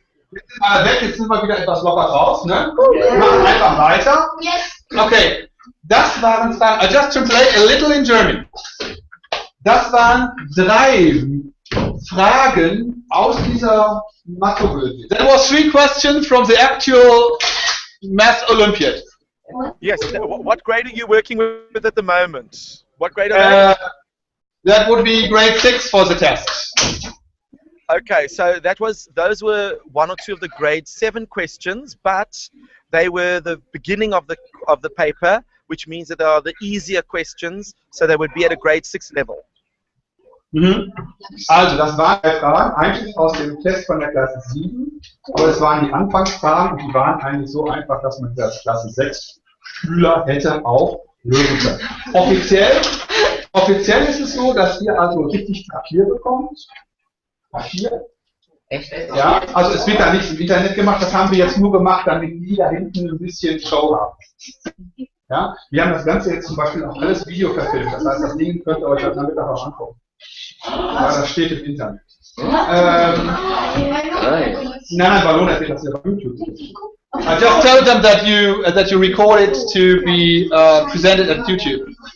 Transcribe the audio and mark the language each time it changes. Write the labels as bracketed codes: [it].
[de] Jetzt sind wir wieder etwas locker raus, ne? Wir machen einfach weiter. Okay, das waren zwei, [en] I just translate a little in German. [de] Das waren 3 Fragen aus dieser Mathe-Olympiade. [en] That was 3 questions from the actual Math Olympiad. Yes. What grade are you working with at the moment? What grade are they? That would be grade 6 for the test. Okay, so those were 1 or 2 of the grade 7 questions, but they were the beginning of the paper, which means that they are the easier questions, so they would be at a grade 6 level. Mhm. [de] Also, das waren 3 Fragen, eigentlich aus dem Test von der Klasse 7, aber es waren die Anfangsfragen und die waren eigentlich so einfach, dass man das Klasse 6 Schüler hätte auch lösen können. Offiziell ist es so, dass ihr also richtig Papier bekommt. Papier. Echt? Ja, also es wird da nichts im Internet gemacht, das haben wir jetzt nur gemacht, damit die da hinten ein bisschen Show haben. Ja, wir haben das Ganze jetzt zum Beispiel auch alles Video verfilmt, das heißt, das Ding könnt ihr euch am Nachmittag auch angucken. Ja, das steht im Internet. Nein, Ballon erzählt das ja bei YouTube. [en] I just tell them that you record it to be presented at YouTube.